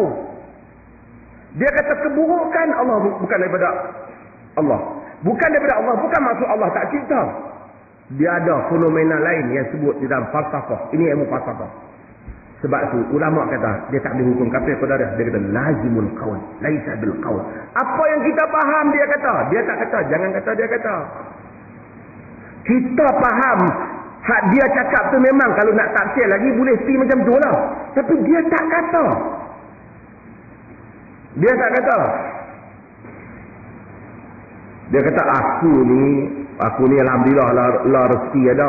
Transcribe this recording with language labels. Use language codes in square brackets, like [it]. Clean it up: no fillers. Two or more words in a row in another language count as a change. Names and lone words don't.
[ms] Dia kata keburukan Allah bukan daripada Allah. Bukan daripada Allah, bukan maksud Allah tak cipta. Dia ada fenomena lain yang sebut di dalam falsafah. Ini ilmu falsafah. Sebab tu ulama kata dia tak boleh hukum kafir Qadariyah. Dia kata [ar] lazimul qaul, laisa bil qaul. [ms] Apa yang kita faham dia kata. Dia tak kata, jangan kata dia kata. Kita faham hak dia cakap tu memang kalau nak tafsir lagi boleh si macam tu lah. Tapi dia tak kata. Dia tak kata. Dia kata aku ni alhamdulillah la rezeki ada.